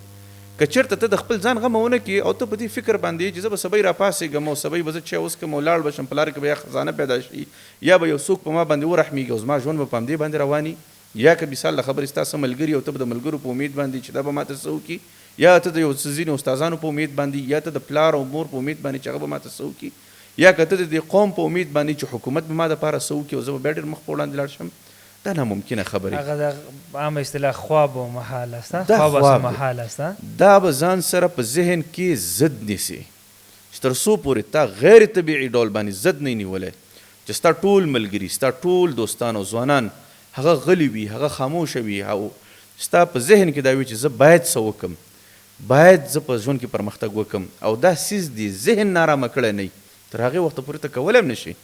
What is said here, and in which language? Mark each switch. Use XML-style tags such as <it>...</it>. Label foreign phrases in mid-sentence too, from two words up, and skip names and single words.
<ps>که چېرته ته د خپل ځان غمه ونه کړي او ته په دې فکر باندې چې زه به سبی راپاڅېږم او سبی به زه چای وڅښم او لاړ به شم، په لاره کې به یا خزانه پیدا شي یا به یو څوک په ما باندې ورحمېږي او زما ژوند به په همدې باندې رواني، یا که مثال د خبرې ستا څه ملګري او ته به د ملګرو په امید باندې چې دا به ماته څه وکړي، یا ته د یو ځینې استادانو په امید باندې، یا ته د پلار او مور په امید باندې چې هغه به ماته څه وکړي، یا که ته د دې قوم په امید باندې چې حکومت به ما دپاره څه وکړي او زه به بیا ډېر مخ په وړاندې لاړ شم، دا ناممکنه خبرې. هغه د عامه اصطلاح</ps> <fa>خواب و محال است،</fa> <ps>دا</ps> <fa>خواب خواب و محال است.</fa> <ps>دا به ځان سره په ذهن کې ضد نیسي چې تر څو پورې تا غیر طبیعي ډول باندې ضد نه نیولی چې ستا ټول ملګري ستا ټول دوستان او ځوانان هغه غلي وي، هغه خاموشه وي او ستا په ذهن کې دا وي چې زه باید څه وکم، باید زه په ژوند کې پرمختګ وکم، او دا سیز دی ذهن نارامه کړی نه تر هغې وخته پورې ته کولی هم نه شي.</ps>